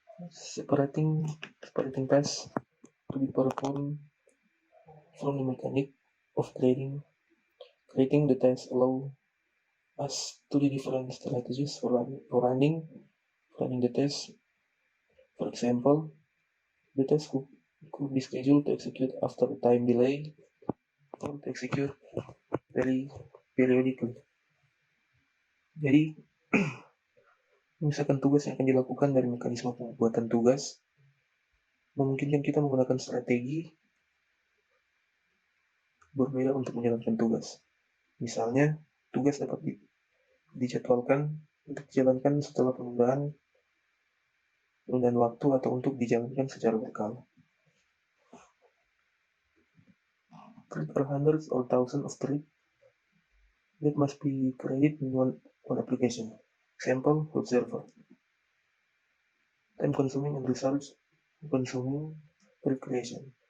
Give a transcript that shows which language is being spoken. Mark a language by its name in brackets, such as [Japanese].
[English] Separating tasks to be performed from the mechanic of creating the task allow us to the different strategies for running the test. For example, the test could be scheduled to execute after a time delay or to execute very periodically. [Indonesian] Jadi, misalkan tugas yang akan dilakukan dari mekanisme pembuatan tugas memungkinkan kita menggunakan strategi berbeda untuk menjalankan tugas. Misalnya, tugas dapat dijadwalkan untuk dijalankan setelah penundaan waktu atau untuk dijalankan secara berkala. [English] Thread are hundreds or thousands of threads that must be created in one application. Example, web server. Time consuming and resource consuming thread creation.